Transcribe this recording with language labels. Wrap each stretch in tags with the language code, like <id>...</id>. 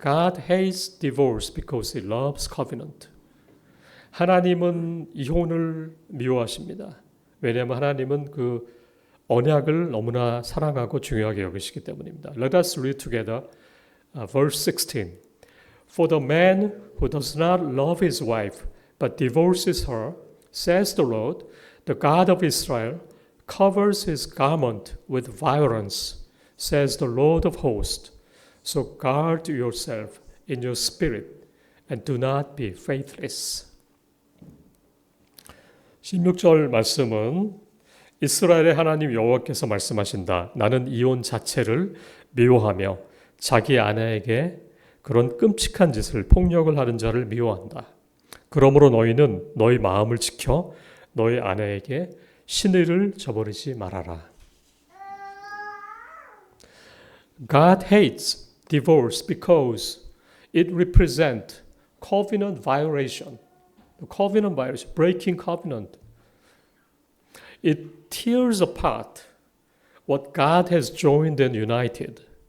<en>God hates divorce because he loves covenant.</en> <ko>하나님은 이혼을 미워하십니다. 왜냐하면 하나님은 그 언약을 너무나 사랑하고 중요하게 여기시기 때문입니다.</ko> <en>Let us read together verse 16. For the man who does not love his wife but divorces her, says the Lord, the God of Israel, covers his garment with violence, says the Lord of hosts. So guard yourself in your spirit and do not be faithless.</en> <ko>16절 말씀은 이스라엘의 하나님 여호와께서 말씀하신다. 나는 이혼 자체를 미워하며 자기 아내에게 그런 끔찍한 짓을 폭력을 하는 자를 미워한다. 그러므로 너희는 너희 마음을 지켜 너희 아내에게 신의를 저버리지 말아라.</ko> <en>God hates divorce because it represents covenant violation. Covenant violation, breaking covenant. It tears apart what God has joined and united.</en>